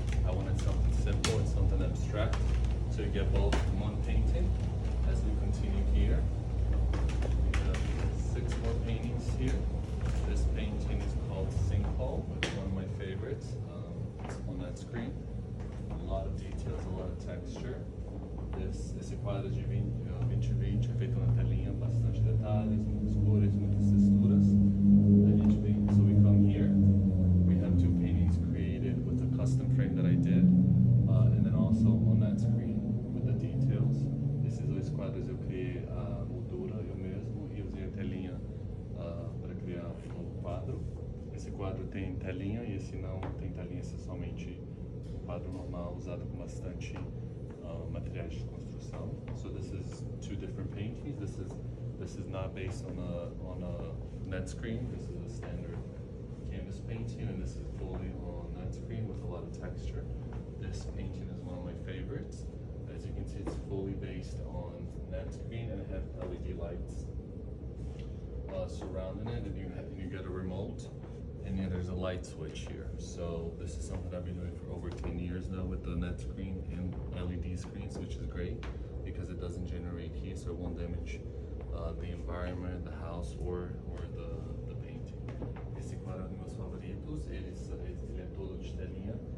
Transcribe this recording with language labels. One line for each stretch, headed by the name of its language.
English: I wanted something simple and something abstract, so you get both in one painting. As we continue here, we have 6 more paintings here. This painting is called Sinkhole, it's one of my favorites. It's on that screen. A lot of details, a lot of texture.
Portuguese: Esse quadro de 2020 é feito na telinha, bastante detalhes, muitas cores, muitas texturas. A gente vem,
English: so we come here. We have 2 paintings created with a custom frame that I did, and then also on that screen with the details.
Portuguese: Esses 2 quadros eu criei a moldura eu mesmo e usei a telinha para criar um novo quadro. Esse quadro tem telinha e esse não tem telinha, esse é somente um quadro normal usado com bastante materiais de construção.
English: So this is two different paintings. This is not based on a net screen. This is a standard canvas painting, and this is fully on net screen with a lot of texture. This painting is one of my favorites. As you can see, it's fully based on net screen and it has LED lights surrounding it, and you get a remote, and then there's a light switch here. So this is something I've been doing for over 10 years now with the net screen and LED screens, which is great because it doesn't generate heat, so it won't damage the environment, the house, or the painting.
Portuguese: Esse quadro é um dos meus favoritos. Ele é todo de telinha.